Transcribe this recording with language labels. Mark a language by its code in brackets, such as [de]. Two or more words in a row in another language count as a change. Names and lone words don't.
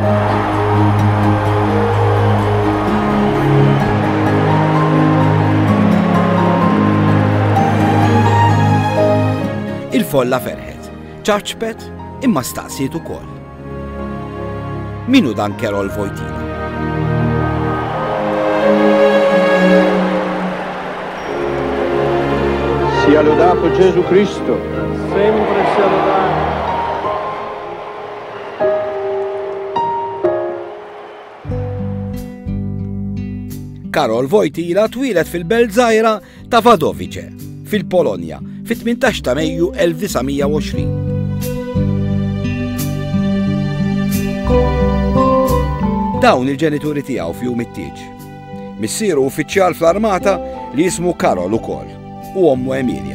[mt] Il-folla ferħet, ċaċpet imma staqsiet ukoll. Minu dan Karol Wojtyła? [it] Sia lodato Gesù Cristo. Sempre sia lodato. [mt] Karol Wojtyła twilet fil-belt żgħira ta' Wadowice, fil-Polonja, fit-18 ta' Mejju 1920. Dawn il-ġenituri tiegħu f'jum it-tieġ. Missieru uffiċjal fl-armata li jismu Karol ukoll u ommu Emilia.